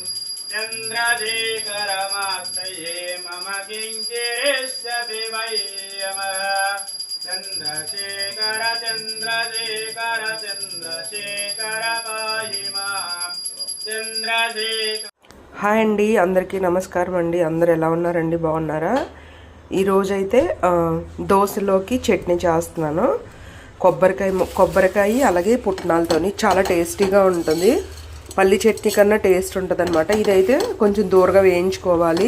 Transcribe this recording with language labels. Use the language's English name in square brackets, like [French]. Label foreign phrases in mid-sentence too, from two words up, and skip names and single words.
[Sanskrit] चन्द्रशेखरमाश्रये मम किङ्किरिष्यति वै यमः चन्द्रशेखर चन्द्रशेखर चन्द्रशेखर पाहि मां चन्द्रशेखर. [Telugu] హాయ్ అండి, అందరికీ నమస్కారం అండి. అందరు ఎలా ఉన్నారండి? బాగున్నారా? ఈరోజైతే దోశలోకి చట్నీ చేస్తున్నాను. కొబ్బరికాయ అలాగే పుట్నాలతోని చాలా టేస్టీగా ఉంటుంది. పల్లి చట్నీ కన్నా టేస్ట్ ఉంటుంది అనమాట. ఇదైతే కొంచెం దూరగా వేయించుకోవాలి.